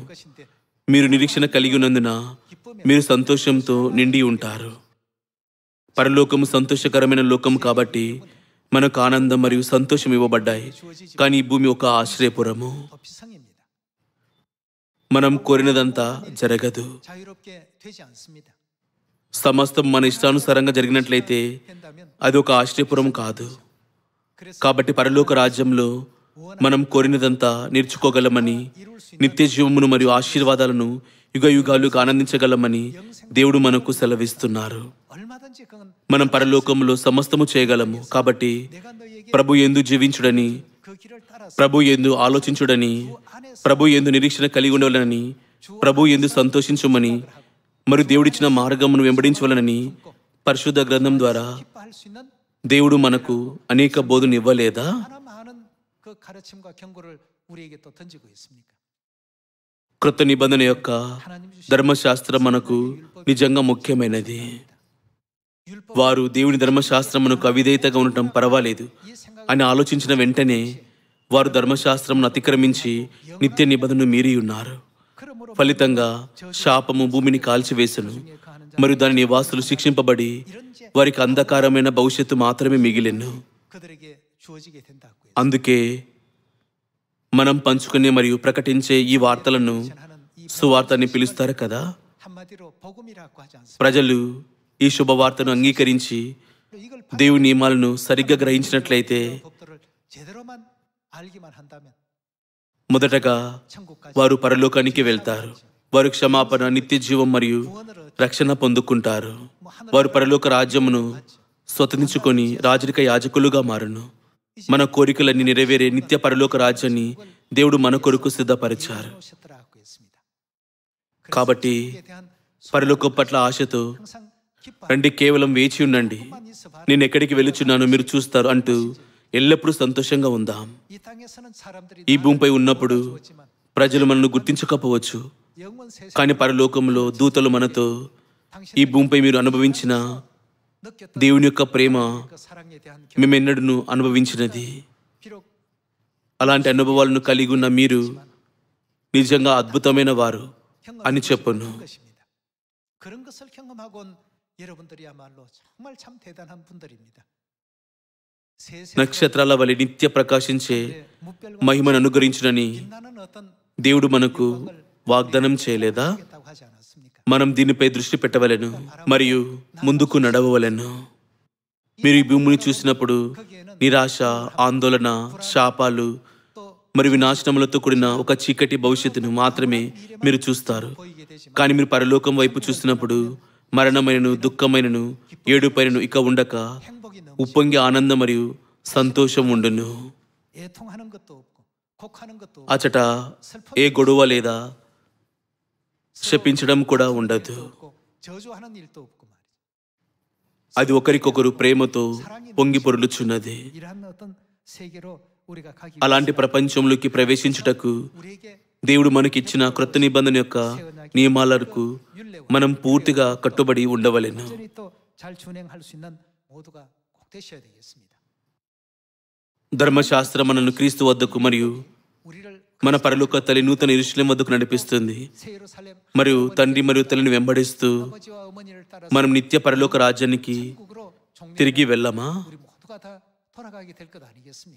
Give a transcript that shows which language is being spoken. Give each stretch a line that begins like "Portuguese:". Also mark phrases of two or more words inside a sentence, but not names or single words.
Telugu: మీరు నిరీక్షణ కలిగి ఉన్నందున మీరు సంతోషంతో నిండి ఉంటారు. పరలోకము సంతోషకరమైన లోకం కాబట్టి మనకు ఆనందం మరియు సంతోషం ఇవ్వబడ్డాయి. కానీ ఈ భూమి ఒక ఆశ్రయపురము. మనం కోరినదంతా జరగదు.
Korean: 자유롭게 되지 않습니다.
Telugu: సమస్తం మన ఇష్టానుసారంగా జరిగినట్లయితే అది ఒక ఆశ్చర్యపురం కాదు. కాబట్టి పరలోక రాజ్యంలో మనం కోరినదంతా నేర్చుకోగలమని, నిత్య జీవమును మరియు ఆశీర్వాదాలను యుగ యుగాలుగా ఆనందించగలమని దేవుడు మనకు సెలవిస్తున్నారు.
Korean: 얼마든지 그건
Telugu: మనం పరలోకంలో సమస్తము చేయగలము. కాబట్టి
Korean: 내가 너에게
Telugu: ప్రభు యందు జీవించుడని,
Korean: 그 길을 따라서
Telugu: ప్రభు యందు ఆలోచించుడని, ప్రభు యందు నిరీక్షణ కలిగి ఉండవలనని, ప్రభు యందు సంతోషించుమని, మరియు దేవుడిచ్చిన మార్గమును వెంబడించవలనని పరిశుద్ధ గ్రంథం ద్వారా
Korean: 기뻐할 수 있는
Telugu: దేవుడు మనకు అనేక బోధన ఇవ్వలేదా?
Korean: 하나 많은 그 가르침과 경고를 우리에게 또 던지고 있습니까?
Telugu: క్రొత్త నిబంధన యొక్క
Korean: 하나님 주신
Telugu: ధర్మశాస్త్రం మనకు నిజంగా ముఖ్యమైనది.
Korean: 율법
Telugu: వారు దేవుని ధర్మశాస్త్రమునకు అవిధేయతగా ఉండటం పర్వాలేదు
Korean: 이 생각
Telugu: అని ఆలోచించిన వెంటనే వారు ధర్మశాస్త్రమును అతిక్రమించి నిత్య నిబంధనను మీరి ఉన్నారు.
Korean: 그러므로
Telugu: ఫలితంగా శాపము భూమిని కాల్చివేసెను,
Korean: 가하는 자
Telugu: మరియు దాని నివాసులు శిక్షింపబడి
Korean: 이런 죄
Telugu: వారికి అంధకారమైన భవిష్యత్తు మాత్రమే మిగిలెను.
Korean: 그들에게 주어지게 된다고요.
Telugu: అందుకే మనం పంచుకునే మరియు ప్రకటించే ఈ వార్తలను
Korean: 하는 이
Telugu: సువార్తని పిలుస్తారు కదా.
Korean: 한마디로 복음이라고 하지 않습니다.
Telugu: ప్రజలు ఈ శుభవార్తను అంగీకరించి
Korean: 이걸
Telugu: దేవుని నియమాలను సరిగ్గా గ్రహించినట్లయితే
Korean: 법도를 제대로만 알기만 한다면
Telugu: మొదటగా
Korean: 천국까지
Telugu: వారు పరలోకానికి వెళ్తారు. వారు క్షమాపణ, నిత్య జీవం మరియు
Korean: 구원을
Telugu: రక్షణ పొందుకుంటారు. వారు పరలోక రాజ్యమును స్వతంత్రించుకొని రాజరిక యాజకులుగా మారును. మన కోరికలన్నీ నెరవేరే నిత్య పరలోక రాజ్యాన్ని దేవుడు మన కొరకు సిద్ధపరిచారు.
Korean: 오셨더라고 했습니다.
Telugu: కాబట్టి
Korean: 그에 대한
Telugu: పరలోకం పట్ల ఆశతో
Korean: 항상 기뻐
Telugu: రండి, కేవలం వేచి ఉండండి, నేను ఎక్కడికి వెళ్ళుచున్నానో మీరు చూస్తారు అంటూ ఎల్లప్పుడూ సంతోషంగా ఉందాం.
Korean: 이 땅에서는 사람들이
Telugu: ఈ భూమిపై ఉన్నప్పుడు
Korean: 주었지만
Telugu: ప్రజలు మనల్ని గుర్తించకపోవచ్చు,
Korean: 영원 세상
Telugu: కానీ పరలోకంలో దూతలు మనతో ఈ
Korean: 당신
Telugu: భూమిపై మీరు అనుభవించిన
Korean: 느꼈던
Telugu: దేవుని యొక్క ప్రేమ
Korean: 그 사랑에 대한
Telugu: మేమెన్నడూ అనుభవించినది.
Korean: 비록
Telugu: అలాంటి అనుభవాలను కలిగి ఉన్న మీరు నిజంగా అద్భుతమైన వారు అని చెప్పును.
Korean: 것입니다. 그런 것을 경험하고 온 여러분들이야말로 정말 참 대단한 분들입니다.
Telugu: నక్షత్రాల వలె నిత్య ప్రకాశించే
Korean: 무별과
Telugu: మహిమను అనుగ్రహించునని
Korean: 빛나는 어떤
Telugu: దేవుడు మనకు వాగ్దానం చేయలేదా?
Korean: 하겠다고 하지 않았습니까?
Telugu: మనం దీనిపై దృష్టి పెట్టవలెను మరియు ముందుకు నడవవలెను. మీరు ఈ భూమిని చూసినప్పుడు నిరాశ, ఆందోళన, శాపాలు
Korean: 또
Telugu: మరియు వినాశనములతో కూడిన ఒక చీకటి భవిష్యత్తును మాత్రమే మీరు చూస్తారు.
Korean: 보이게 되지만
Telugu: కానీ మీరు పరలోకం వైపు చూసినప్పుడు మరణమైనను, దుఃఖమైనను, ఏడుపైనను ఇక ఉండక
Korean: 행복이 너무
Telugu: ఉప్పొంగి ఆనందం మరియు సంతోషం ఉండును.
Korean: 애통하는 것도 없고 곡하는 것도
Telugu: అచట ఏ గొడవ లేదా శపించడం కూడా ఉండదు.
Korean: 없고 저주하는 일도 없고 말이죠.
Telugu: అది ఒకరికొకరు ప్రేమతో పొంగి పొర్లుచున్నది.
Korean: 이러한 어떤 세계로 우리가 가기
Telugu: అలాంటి ప్రపంచంలోకి ప్రవేశించుటకు
Korean: 우리에게
Telugu: దేవుడు మనకిచ్చిన క్రొత్త నిబంధన యొక్క నియమాలకు మనం పూర్తిగా కట్టుబడి ఉండవలెను.
Korean: 완전히 또 잘 준행할 수 있는 모두가 꼭 되셔야 되겠습니다.
Telugu: ధర్మశాస్త్రం మనల్ని క్రీస్తు వద్దకు మరియు
Korean: 우리를
Telugu: మన పరలోక తల్లి నూతన యెరూషలేము వద్దకు నడిపిస్తుంది.
Korean: 새 예루살렘
Telugu: మరియు తండ్రి మరియు తల్లిని వెంబడిస్తూ
Korean: 아버지와 어머니를 따라서
Telugu: మనం నిత్య పరలోక రాజ్యానికి
Korean: 천국으로 종려
Telugu: తిరిగి వెళ్ళమా?
Korean: 우리 모두가 다 돌아가게 될 것 아니겠습니까?